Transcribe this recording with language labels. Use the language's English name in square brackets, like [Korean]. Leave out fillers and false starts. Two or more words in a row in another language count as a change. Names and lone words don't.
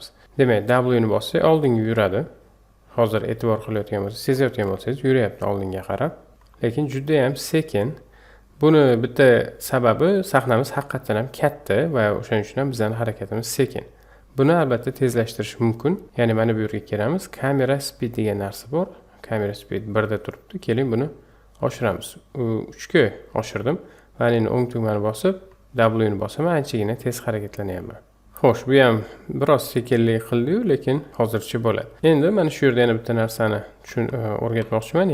[Uzbek] Demak, W ni bossak oldinga yuradi. Hozir e'tibor qilayotgan bo'lsangiz, sezayotgan bo'lsangiz, yuryapti oldinga qarab. Lekin juda ham sekin. Buni bitta sababi sahnamiz haqiqatan ham katta va o'shaning uchun ham bizning harakatimiz sekin. Buni albatta tezlashtirish mumkin. Ya'ni mana bu yerga kelamiz. [English] Camera speed [Uzbek] degan narsa bor. [English] Camera speed [Uzbek] 1 da turibdi. Keling buni oshiramiz. 3 ga oshirdim. Va endi o'ng tugmani bosib, W ni bosaman, anchagina tez harakatlanyapman. Xo'sh, bu ham biroz sekinlik qildi-yu, lekin hozircha bo'ladi. Endi mana shu yerda yana bitta narsani o'rgatmoqchiman.